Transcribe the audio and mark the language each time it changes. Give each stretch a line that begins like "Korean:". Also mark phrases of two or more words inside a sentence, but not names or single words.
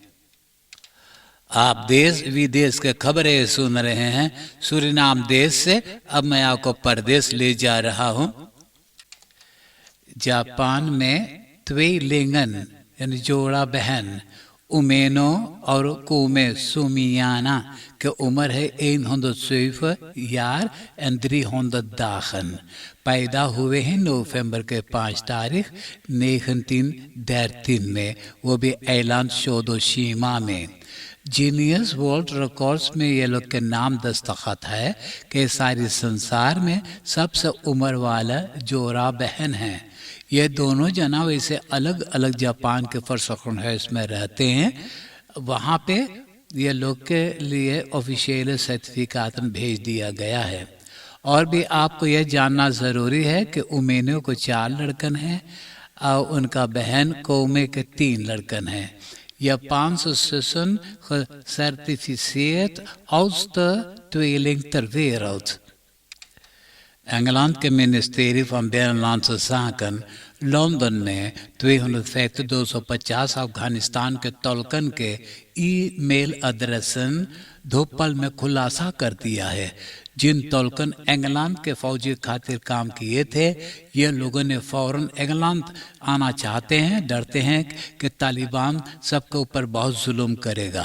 Caribbean Hindustani: आप देश विदेश के खबरें सुन रहे हैं सूरीनाम देश से. अब मैं आपको परदेश ले जा रहा हूं. जापान में ट्विलिंगन यानी जोड़ा बहन उमेनो और कुमे सुमियाना के उम्र है
Dutch: 107 jaar en 300 dagen.
Caribbean Hindustani: पैदा हुए हैं नवंबर के 5 तारीख 1913 में, वो भी ऐलान शोदोशीमा में. जीनियस वर्ल्ड रिकॉर्ड्स में ये लोग के नाम दस्तखत है कि सारे संसार में सबसे उम्र वाला जोड़ा बहन है. ये दोनों जना वैसे अलग अलग जापान के फर्सखन हाउस में रहते हैं. वहाँ पे ये लोग के लिए ऑफिशियल सर्टिफिकेट भेज दिया गया है. और भी आपको यह जानना ज़रूरी है कि उमेनो को 4 लड़कन हैं और उनका बहन कोमे के 3 लड़कन हैं.
Dutch: Japanse zussen gecertificeerd oudste tweeling ter wereld.
Caribbean Hindustani: Engeland के ministerie van Binnenlandse Zaken लंदन ने 250 अफगानिस्तान के तलकन के ईमेल एड्रेसन धोपल में खुलासा कर दिया है. जिन तलकन इंग्लैंड के फौजी खातिर काम किए थे, ये लोगों ने फौरन इंग्लैंड आना चाहते हैं, डरते हैं कि तालिबान सबके ऊपर बहुत जुल्म करेगा.